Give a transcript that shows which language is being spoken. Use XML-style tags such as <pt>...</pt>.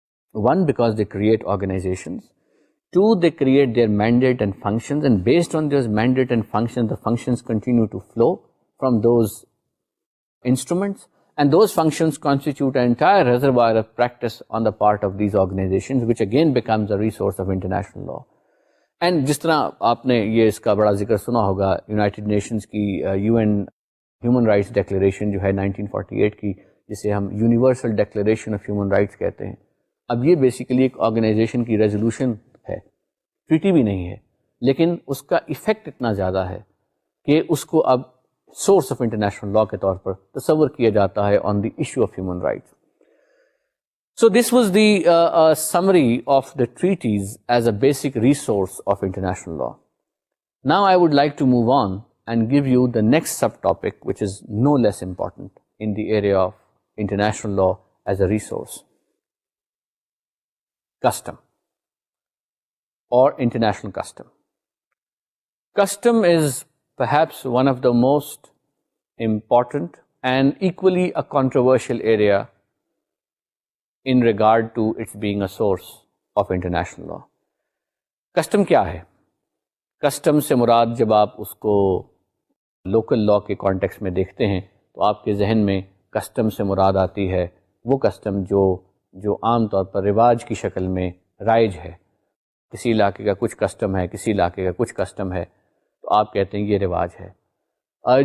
<en>One, because they create organizations. Two, they create their mandate and functions, and based on those mandate and functions, the functions continue to flow from those instruments, and those functions constitute an entire reservoir of practice on the part of these organizations, which again becomes a resource of international law.</en> <ur>And جس طرح آپ نے یہ اس کا بڑا ذکر سنا ہوگا یونائٹڈ نیشنز کی you N human rights declaration جو ہے 1948 کی، جسے ہم universal declaration of human rights کہتے ہیں. اب یہ بیسیکلی ایک آرگنائزیشن کی ریزولوشن ہے، ٹریٹی بھی نہیں ہے، لیکن اس کا ایفیکٹ اتنا زیادہ ہے کہ اس کو اب سورس آف انٹرنیشنل لا کے طور پر تصور کیا جاتا ہے</ur> <en>On the issue of human rights. So this was the summary of the treaties as a basic resource of international law. Now I would like to move on and give you the next subtopic, which is no less important in the area of international law as a resource. Custom or international custom. Custom is perhaps one of the most important and equally a controversial area in regard to its being a source of international law.</en> <ur>Custom کیا ہے؟ Custom سے مراد جب آپ اس کو local law کے context میں دیکھتے ہیں تو آپ کے ذہن میں کسٹم سے مراد آتی ہے وہ کسٹم جو عام طور پر رواج کی شکل میں رائج ہے. کسی علاقے کا کچھ کسٹم ہے، کسی علاقے کا کچھ کسٹم ہے، تو آپ کہتے ہیں یہ رواج ہے.</ur>